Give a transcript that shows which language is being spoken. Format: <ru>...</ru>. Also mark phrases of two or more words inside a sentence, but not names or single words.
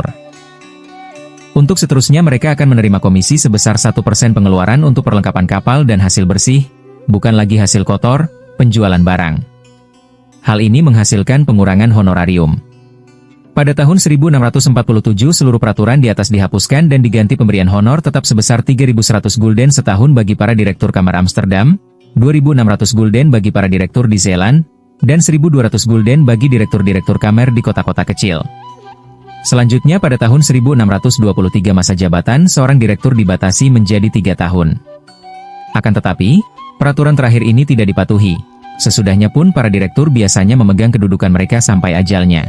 <id>Untuk seterusnya mereka akan menerima komisi sebesar 1% pengeluaran untuk perlengkapan kapal dan hasil bersih, bukan lagi hasil kotor, penjualan barang. Hal ini menghasilkan pengurangan honorarium. Pada tahun 1647 seluruh peraturan di atas dihapuskan dan diganti pemberian honor tetap sebesar 3.100 gulden setahun bagi para direktur Kamar Amsterdam, 2.600 gulden bagi para direktur di Zeeland, dan 1.200 gulden bagi direktur-direktur kamar di kota-kota kecil. Selanjutnya pada tahun 1623 masa jabatan seorang direktur dibatasi menjadi 3 tahun. Akan tetapi, peraturan terakhir ini tidak dipatuhi. Sesudahnya pun para direktur biasanya memegang kedudukan mereka sampai ajalnya.</id>